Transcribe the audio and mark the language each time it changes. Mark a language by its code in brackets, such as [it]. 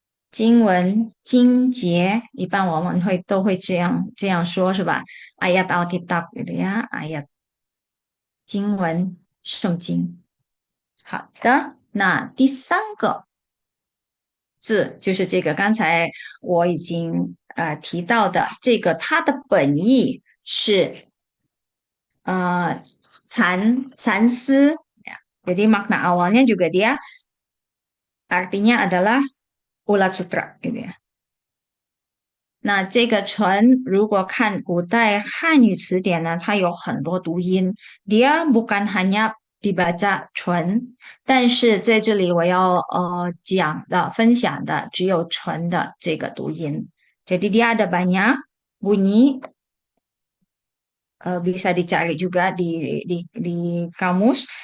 [zh] 经文经节，一般我们都会这样说，是吧？ [id] ayat Alkitab gitu ya，ayat [zh] 经文圣经。好的，那第三个字就是这个，刚才我已经提到的这个，它的本意是蚕丝。 [id] Jadi makna awalnya juga dia artinya adalah ulat sutra gitu ya。 [zh] 那这个唇，如果看古代汉语词典呢，它有很多读音。 [id] Dia bukan hanya dibaca [zh] 唇，但是在这里我要讲的、分享的只有唇的这个读音。 [id] Jadi dia ada banyak bunyi bisa dicari juga di kamus.